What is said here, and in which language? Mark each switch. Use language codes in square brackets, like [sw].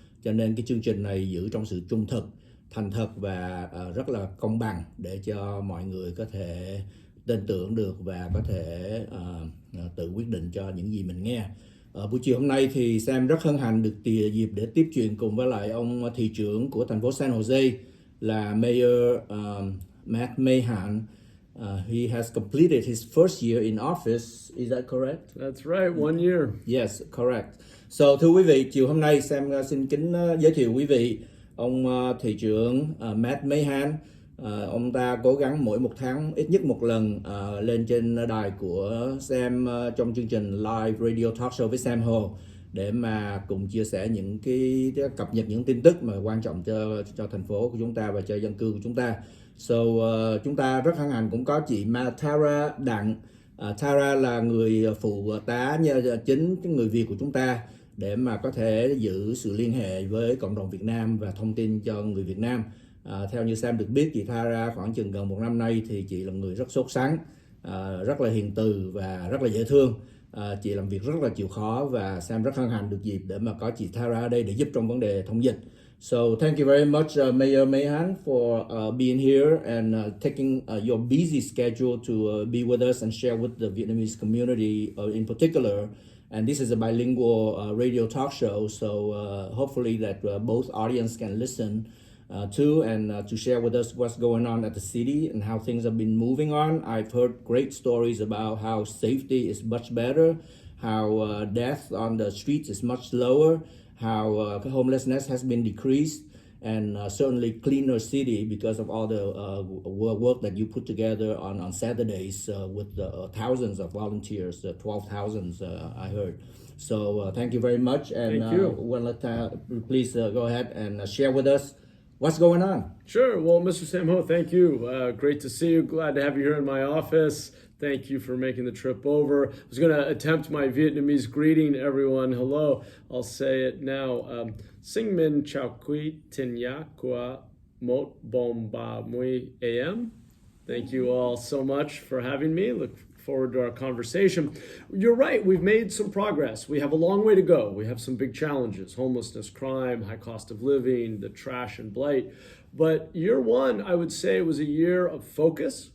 [vi] Cho nên cái chương trình này giữ trong sự trung thực, thành thật và rất là công bằng để cho mọi người có thể tin tưởng được và có thể tự quyết định cho những gì mình nghe. Buổi chiều hôm nay thì Sam rất hân hạnh được dịp để tiếp chuyện cùng với lại ông thị trưởng của thành phố San Jose là Mayor Mahan. [en] He has completed his first year in office. Is that correct? That's right, 1 year. Yes, correct. [vi] So, thưa quý vị, chiều hôm nay Sam xin kính giới thiệu quý vị ông thị trưởng Mahan. Ông ta cố gắng mỗi một tháng ít nhất một lần lên trên đài của Sam trong chương trình live radio talk show với Sam Hồ để mà cùng chia sẻ những cái cập nhật những tin tức mà quan trọng cho thành phố của chúng ta và cho dân cư của chúng ta. So, chúng ta rất hân hạnh cũng có chị Tara Đặng. Tara là người phụ tá chính người Việt của chúng ta để mà có thể giữ sự liên hệ với cộng đồng Việt Nam và thông tin cho người Việt Nam. Theo như Sam được biết, chị Tara khoảng chừng gần một năm nay thì chị là người rất sốt sắng, rất là hiền từ và rất là dễ thương. Chị làm việc rất là chịu khó và Sam rất hân hạnh được dịp để mà có chị Tara ở đây để giúp trong vấn đề thông dịch. [en] So thank you very much, Mayor Mahan, for being here and taking your busy schedule to be with us and share with the Vietnamese community in particular. And this is a bilingual radio talk show, so hopefully that both audience can listen to and to share with us what's going on at the city and how things have been moving on. I've heard great stories about how safety is much better, how death on the streets is much lower, how homelessness has been decreased, and certainly cleaner city because of all the work that you put together on Saturdays with thousands of volunteers, 12,000 I heard. So thank you very much, and thank you. Please go ahead and share with us what's going on. Sure. Well, Mr. Sam Ho, thank you. Great to see you. Glad to have you here in my office. Thank you for making the trip over. I was going to attempt my Vietnamese greeting, everyone. Hello. I'll say it now. [vi] Sinh min chào quý tin nhạc của một bom ba mươi AM. [en] Thank you all so much for having me. Look forward to our conversation. You're right. We've made some progress. We have a long way to go. We have some big challenges: homelessness, crime, high cost of living, the trash and blight. But year one, I would say, was a year of focus.